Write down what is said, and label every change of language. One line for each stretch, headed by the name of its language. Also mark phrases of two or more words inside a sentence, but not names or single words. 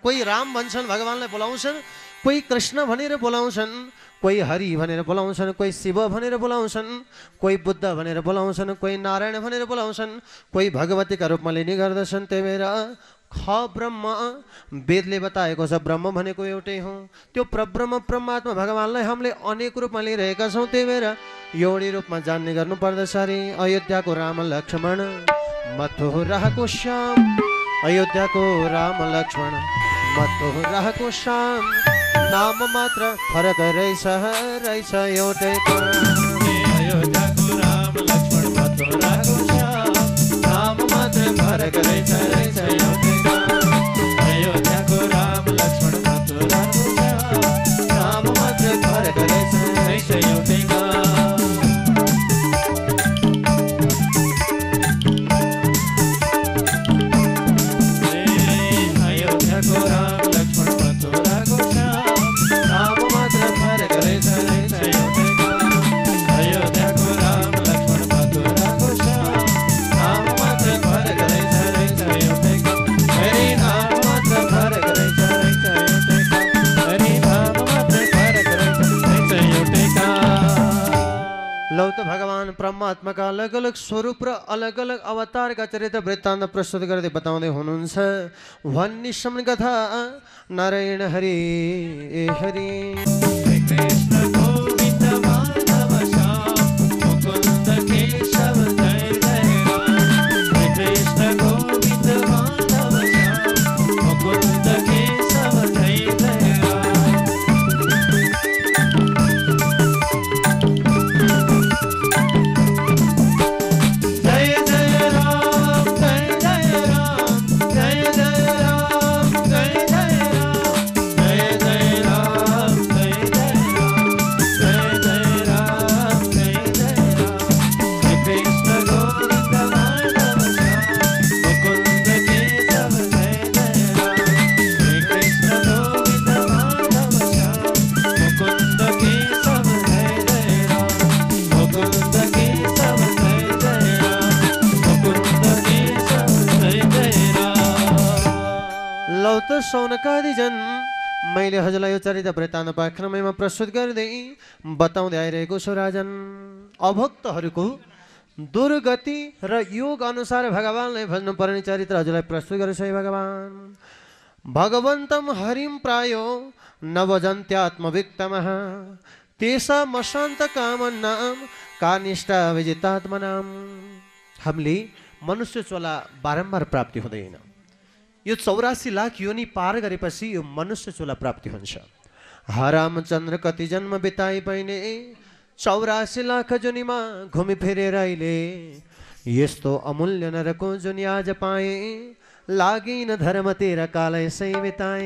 Nepali: कोही राम भन्छन्, भगवानलाई बोलाउँछन्, कोही कृष्ण भनेर बोलाउँछन्, कोही हरि भनेर बोलाउँछन्, कोही शिव भनेर बोलाउँछन्, कोही बुद्ध भनेर बोलाउँछन्, कोही नारायण भनेर बोलाउँछन्, कोही भगवतीका रूपमा लिने गर्दछन्। त्यही भएर ख ब्रह्म वेदले बताएको छ, ब्रह्म भनेको एउटै हो। त्यो परब्रह्म परमात्मा भगवानलाई हामीले अनेक रूपमा लिइरहेका छौँ। त्यही भएर एउटै रूपमा जान्ने गर्नुपर्दछ। अरे अयोध्याको राम लक्ष्मण, मथुराको श्याम, अयोध्याको राम लक्ष्मण, मथुराको श्याम, नाम मात्र फरक रहेछ एउटै। अयोध्याको राम लक्ष्मण, मथुराको श्याम, नाम मात्र फरक रहेछ एउटै। अयोध्याको राम लक्ष्मण, मथुराको श्याम, नाम मात्र फरक रहेछ एउटै। अयोध्याको राम लक्ष्मण, मथुराको श्याम, नाम मात्र फरक रहेछ एउटै। अयोध्याको राम लक्ष्मण, मथुराको श्याम, नाम मात्र फरक रहेछ एउटै। हरि नाम मात्र फरक रहेछ एउटै। हरि नाम मात्र फरक रहेछ एउटै। लौ त भगवान परमात्माका अलग अलग स्वरूप र अलग अलग अवतारका चरित्र वृत्तान्त प्रस्तुत गर्दै बताउँदै हुनुहुन्छ। वन्निशम कथा नारायण हरि हरि। कृष्ण गोविन्द माधव श्याम, मुकुन्द केशव जय जय राम। कृष्ण गोविन्द माधव श्याम, मुकुन्द केशव जय जय राम। जय जय राम, जय जय राम, जय जय राम, जय जय राम, जय जय राम, जय जय राम, जय जय राम, जय जय राम। कृष्ण गोविन्द माधव श्याम, मुकुन्द केशव जय जय राम। कृष्ण गोविन्द माधव श्याम, मुकुन्द केशव जय जय राम। मुकुन्द केशव जय जय राम, मुकुन्द केशव जय जय राम। लौ त सौनकादि जन, मैले हजुरलाई यो चरित्र वृत्तान्त पाठक्रममा प्रस्तुत गर्दै बताउँदै आइरहेको छु। राजन, अभक्तहरूको दुर्गति र योग अनुसार भगवानलाई भज्नुपर्ने चरित्र हजुरलाई प्रस्तुत गरेछ है भगवान।
Sanskrit: भगवन्तं हरिं प्रायो न भजन्त्यात्मविक्तमः तेषाम् अशान्त कामनां कानिष्ठा विजितात्मनां।
Nepali: हामीले मनुष्य चोला बारम्बार प्राप्ति हुँदैन। यो 84 लाख योनि पार गरेपछि यो मनुष्य चोला प्राप्ति हुन्छ। रामचन्द्र कति जन्म बिताए पहिले 84 लाख जोनीमा घुमी फिरेर अहिले यस्तो अमूल्य नरको जोनी आज पाए लागिन धर्म तेरा कालै सै बिताए।